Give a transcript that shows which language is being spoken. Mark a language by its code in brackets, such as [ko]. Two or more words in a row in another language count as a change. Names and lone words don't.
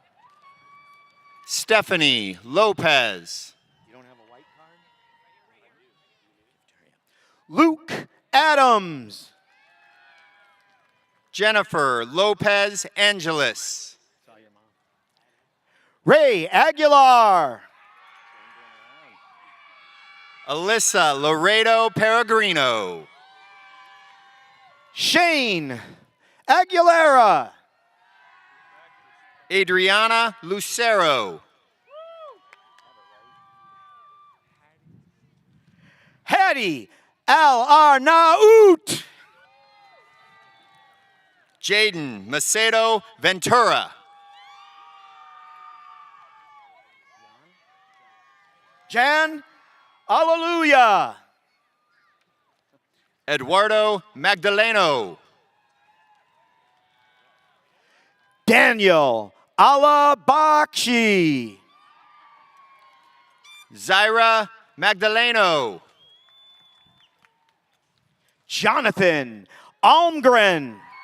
[en] Stephanie Lopez. You don't have a white card? Luke Adams. Jennifer Lopez Angeles. Ray Aguilar. Alyssa Laredo Peregrino. Shane Aguilera. Adriana Lucero. Hattie Al-Arnaout. Jaden Macedo Ventura. Jan Alleluia. Eduardo Magdaleno. Daniel Alabakshi. Zaira Magdaleno. Jonathan Almgren.